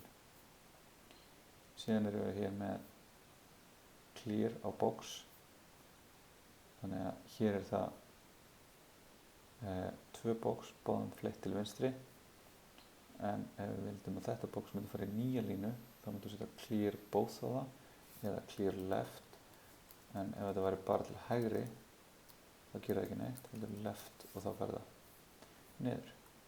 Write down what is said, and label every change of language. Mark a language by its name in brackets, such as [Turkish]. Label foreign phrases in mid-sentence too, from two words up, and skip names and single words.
[Icelandic] Síðan erum við hér með clear á box. Þannig að hér það 2 box, báðum fleitt til vinstri. En ef við vildum að þetta box myndi fara í nýja línu, þá myndum við setja [English] clear both [Icelandic] á það, eða [English] clear left. [Icelandic] En ef þetta væri bara til hægri, þá gerir það ekki neitt, heldur left og þá fer það niður.